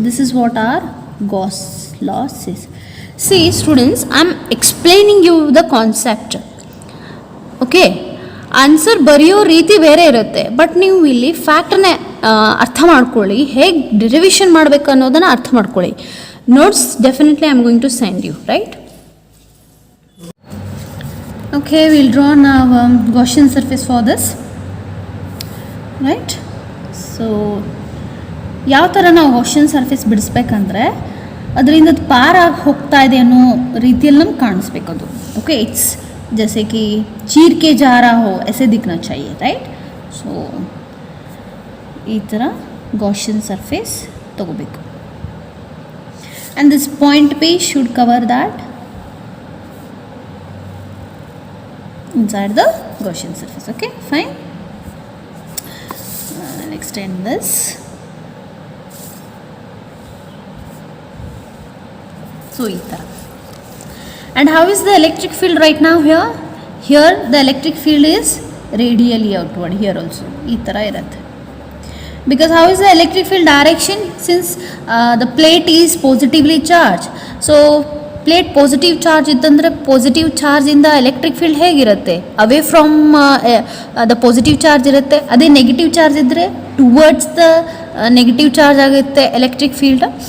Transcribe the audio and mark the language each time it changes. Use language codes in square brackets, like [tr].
[en] This is what our Gauss law says. See students, I am explaining you the concept. [kn] Okay, answer ಬರೆಯೋ ರೀತಿ ಬೇರೆ ಇರುತ್ತೆ, but ನೀವು ಇಲ್ಲಿ ಫ್ಯಾಕ್ಟರ್ನ ಅರ್ಥ ಮಾಡ್ಕೊಳ್ಳಿ, ಹೇಗೆ ಡೆರಿವೇಷನ್ ಮಾಡಬೇಕು ಅನ್ನೋದನ್ನು ಅರ್ಥ ಮಾಡ್ಕೊಳ್ಳಿ. [en] Notes definitely I am going to send you, right? Okay, we'll draw now Gaussian surface for this, right? [kn] So ಯಾವ ಥರ ನಾವು Gaussian surface ಬಿಡಿಸ್ಬೇಕಂದ್ರೆ ಅದರಿಂದ ಪಾರ್ ಆಗಿ ಹೋಗ್ತಾ ಇದೆ ಅನ್ನೋ ರೀತಿಯಲ್ಲಿ ನಮ್ಗೆ ಕಾಣಿಸ್ಬೇಕು ಅದು. [en] okay, it's [hi] जैसे कि चीर के जा रहा हो ऐसे दिखना चाहिए, राइट? [kn] सो ಈ ಥರ Gaussian surface ತಗೋಬೇಕು. [en] And this point P should cover that inside the Gaussian surface. Okay, fine. I'll extend this. So [kn] ee tara. [en] And how is the electric field right now here? Here the electric field is radially outward. Here also [kn] ee tara irutte. [en] Because how is the electric field direction? Since the plate is positively charged, so [kn] plate positive charge ಇತ್ತಂದರೆ positive ಚಾರ್ಜಿಂದ electric field ಹೇಗಿರುತ್ತೆ? [en] away from the positive charge [kn] ಇರುತ್ತೆ. ಅದೇ negative charge ಇದ್ದರೆ towards the negative charge ಆಗುತ್ತೆ electric field.